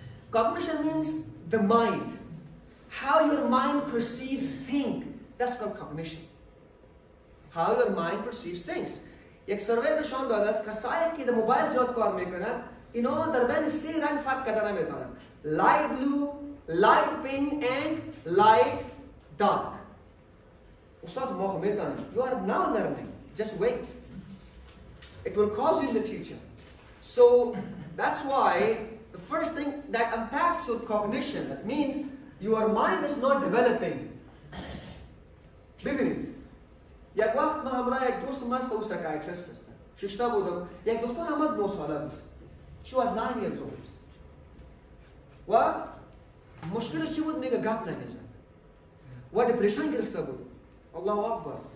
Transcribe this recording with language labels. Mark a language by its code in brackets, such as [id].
[en] Cognition means the mind. How your mind perceives things. That's called cognition. How your mind perceives things. [fa] یک سروی نشان داده است کسایی که در موبایل زیاد کار میکنن اینا در بین 3 رنگ فرق کردن میتونن. [en] Light blue, light pink and light dark. [fa] استاد ما میتونن. [en] You are now learning. Just wait. It will cause you in the future. So that's why the first thing that impacts your cognition, that means your mind is not developing. [fa] ببینید یک وقت من همراه یک دوست من است او سایکیاتریست است. ششتا بودم. یک دختر آمد 9 ساله بود. [en] She was 9 years old. [fa] و مشکلش چی بود؟ میگه گپ نمیزد. و دپرشن گرفته بود. الله اکبر.